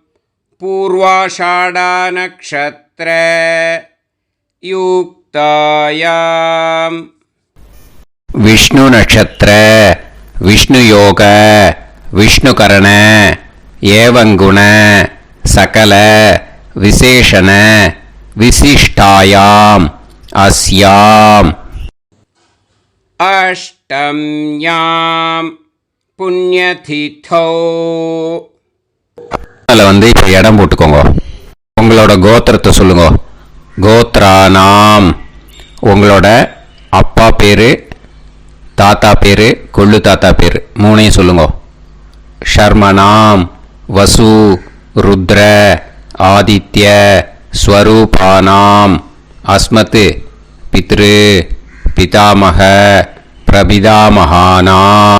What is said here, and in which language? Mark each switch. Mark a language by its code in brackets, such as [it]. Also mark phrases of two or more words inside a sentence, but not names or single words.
[sa] पूर्वाषाढनक्षत्र युक्तायां विष्णु नक्षत्र विष्णु योग विष्णुकरण एवं गुण सकल विशेषण विशिष्टायाम् अस्याम् अष्टम्यां पुण्यतिथौ [ta] அதில் வந்து இப்போ இடம் போட்டுக்கோங்க. உங்களோட கோத்திரத்தை சொல்லுங்க. கோத்ரானாம் உங்களோட அப்பா பேர், தாத்தா பேர், கொள்ளு தாத்தா பேர் 3ஐயும் சொல்லுங்க. [sa] शर्मणां वसु रुद्र आदित्य स्वरूपाणां अस्मत् पितृ पितामह प्रपितामहानाम्.